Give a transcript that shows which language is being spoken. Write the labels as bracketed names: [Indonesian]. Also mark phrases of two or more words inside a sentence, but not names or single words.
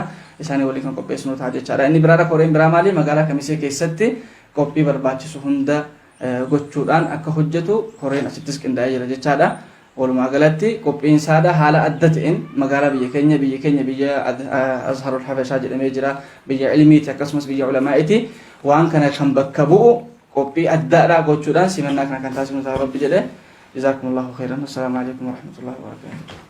[Oromo] Isaanii waliin kan qopheessinu ta'a jechaadha. Inni biraadha koreen biraa maali magaalaa Kamisee keessatti qophii barbaachisu hunda gochuudhaan akka hojjetu koreen asittis qindaa'ee jira jechaadha. Walumaa galatti qophiinsaadha haala adda ta'een magaalaa biyya keenya biyya Azharul Habashaa jedhamee jira. Biyya ilmiiti akkasumas biyya ulamaa'iiti. Waan kana kan bakka bu'u qophii addaadha gochuudhaan simannaa kana kan taasifnu ta'a rabbi jedhe. [Arabic] جزاكم الله خيرا. السلام عليكم ورحمة الله وبركاته.